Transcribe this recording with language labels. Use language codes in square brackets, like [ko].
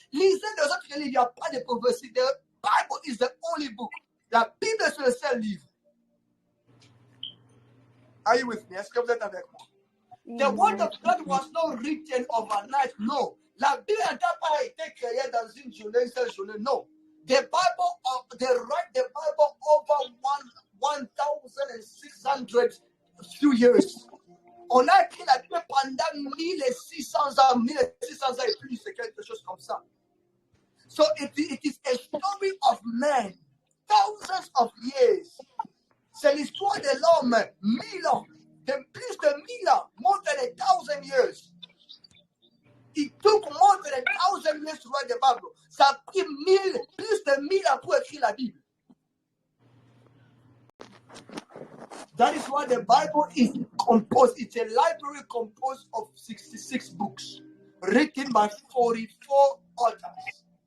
[fr] Lisez les autres livres, il n'y a pas de prophétie. [en] The Bible is the only book. [fr] La Bible, c'est le seul livre. [en] Are you with me? [fr] Est-ce que vous êtes avec moi? [en] The word of God was not written overnight. No. [fr] La Bible n'a pas été créée dans une journée, une seule journée. [en] No. The Bible, they write the Bible over 1,600 few years. [fr] On a écrit la Bible pendant 1600 ans, 1600 ans et plus, c'est quelque chose comme ça. [en] So it is a story of men, thousands of years. [fr] C'est l'histoire de l'homme, 1000 ans, de plus de 1000 ans, [en] more than 1,000 years. It took more than 1,000 years to write the Bible. [fr] Ça a pris plus de 1000 ans pour écrire la Bible. [en] That is why the Bible is composed. It's a library composed of 66 books written by 44 authors.